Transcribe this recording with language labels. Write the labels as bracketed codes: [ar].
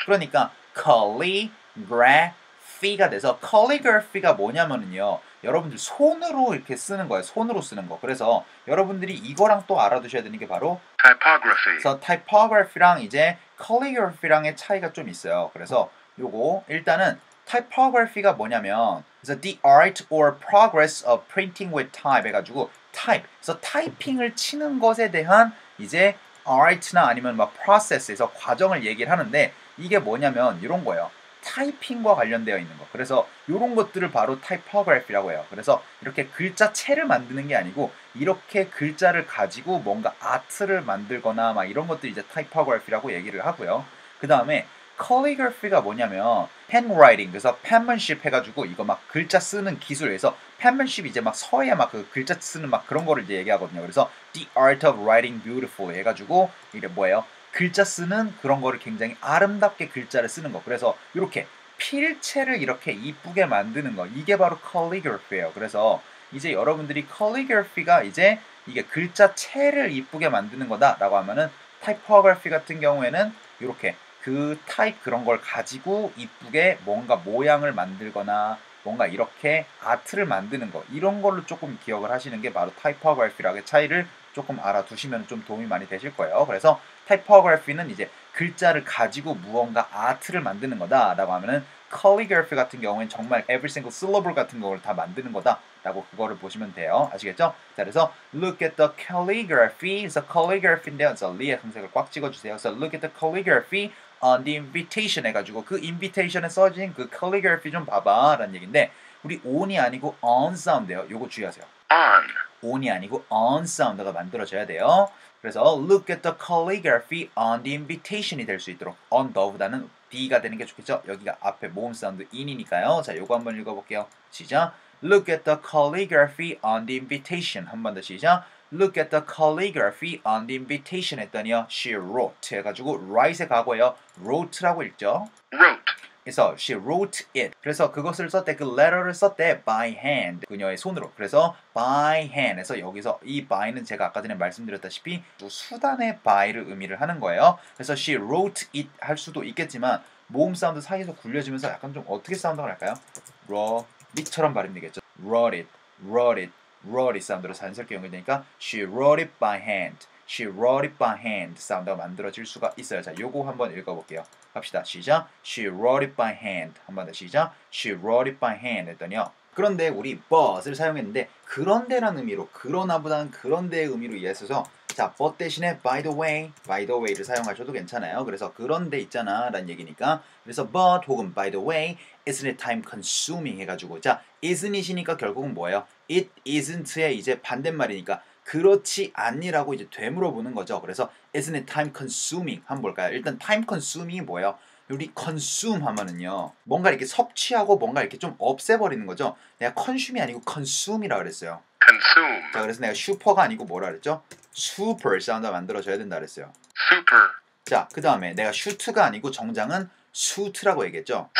[ko] 그러니까 calligraphy가 돼서 calligraphy가 뭐냐면은요. 여러분들 손으로 이렇게 쓰는 거예요. 손으로 쓰는 거. 그래서 여러분들이 이거랑 또 알아두셔야 되는 게 바로 [en] typography, [ko] 그래서 typography랑 이제 calligraphy랑의 차이가 좀 있어요. 그래서 요거 일단은 typography가 뭐냐면 그래서 [en] the art or progress of printing with type [ko] 해가지고 type. 그래서 타이핑을 치는 것에 대한 이제 art나 아니면 막 process에서 과정을 얘기를 하는데 이게 뭐냐면 이런 거예요. 타이핑과 관련되어 있는 거. 그래서 이런 것들을 바로 typography라고 해요. 그래서 이렇게 글자체를 만드는 게 아니고 이렇게 글자를 가지고 뭔가 아트를 만들거나 막 이런 것들이 이제 typography라고 얘기를 하고요. 그 다음에 calligraphy가 뭐냐면 handwriting, 그래서 penmanship 해가지고 이거 막 글자 쓰는 기술에서 penmanship 이제 막 서예 막 그 글자 쓰는 막 그런 거를 이제 얘기하거든요. 그래서 [en] the art of writing beautifully [ko] 해가지고 이게 뭐예요? 글자 쓰는 그런 거를 굉장히 아름답게 글자를 쓰는 거. 그래서 이렇게 필체를 이렇게 이쁘게 만드는 거. 이게 바로 calligraphy예요. 그래서 이제 여러분들이 calligraphy가 이제 이게 글자체를 이쁘게 만드는 거다라고 하면은 typography 같은 경우에는 이렇게 그 타입 그런 걸 가지고 이쁘게 뭔가 모양을 만들거나 뭔가 이렇게 아트를 만드는 거 이런 걸로 조금 기억을 하시는 게 바로 typography랑의 차이를 조금 알아두시면 좀 도움이 많이 되실 거예요. 그래서 typography는 이제 글자를 가지고 무언가 아트를 만드는 거다라고 하면은 calligraphy 같은 경우에는 정말 [en] every single syllable [ko] 같은 걸 다 만드는 거다라고 그거를 보시면 돼요. 아시겠죠? 자, 그래서 [en] look at the calligraphy. [ko] 그래서 calligraphy인데요. 그래서 리의 형색을 꽉 찍어주세요. 그래서 [en] look at the calligraphy on the invitation [ko] 해가지고 그 invitation에 써진 그 calligraphy 좀 봐봐 라는 얘기인데 우리 on이 아니고 on 사운드예요. 요거 주의하세요. [en] on, [ko] on이 아니고 on 사운드가 만들어져야 돼요. 그래서 [en] look at the calligraphy on the invitation [ko] 이 될 수 있도록 on the보다는 D가 되는 게 좋겠죠. 여기가 앞에 모음 사운드 in이니까요. 자, 요거 한번 읽어볼게요. 시작. [en] Look at the calligraphy on the invitation. [ko] 한 번 더 시작. [en] Look at the calligraphy on the invitation [ko] 했더니요. She wrote 해가지고 write의 과거예요. wrote라고 읽죠. [en] wrote, [ko] 그래서 [en] she wrote it. [ko] 그래서 그것을 썼대. 그 letter를 썼대. by hand. 그녀의 손으로. 그래서 by hand에서 여기서 이 by는 제가 아까 전에 말씀드렸다시피 수단의 by를 의미를 하는 거예요. 그래서 she wrote it 할 수도 있겠지만 모음 사운드 사이에서 굴려지면서 약간 좀 어떻게 사운드가 날까요? wrote처럼 발음되겠죠. [en] wrote it [ko] 사운드로 자연스럽게 연결되니까 [en] she wrote it by hand. She wrote it by hand [ko] 사운드가 만들어질 수가 있어요. 자, 요거 한번 읽어볼게요. 갑시다. 시작. [en] She wrote it by hand. [ko] 한번 더 시작. [en] She wrote it by hand [ko] 했더니요. 그런데 우리 but을 사용했는데 그런데라는 의미로 그러나보다는 그런데의 의미로 이해해서 자, but 대신에 by the way를 사용하셔도 괜찮아요. 그래서 그런데 있잖아 라는 얘기니까 그래서 but 혹은 by the way [en] isn't it time consuming [ko] 해가지고 자, isn't이니까 결국은 뭐예요? it isn't의 이제 반대말이니까 그렇지 않니라고 이제 되물어보는 거죠. 그래서 isn't it time consuming 한번 볼까요? 일단 time consuming이 뭐예요? 우리 consume 하면은요 뭔가 이렇게 섭취하고 뭔가 이렇게 좀 없애버리는 거죠. 내가 consume이 아니고 consume이라 그랬어요. [en] consume, [ko] 자, 그래서 내가 슈퍼가 아니고 뭐라 그랬죠? super 사운드 만들어줘야 된다 그랬어요. [en] super, [ko] 자, 그 다음에 내가 슈트가 아니고 정장은 suit라고 얘기했죠.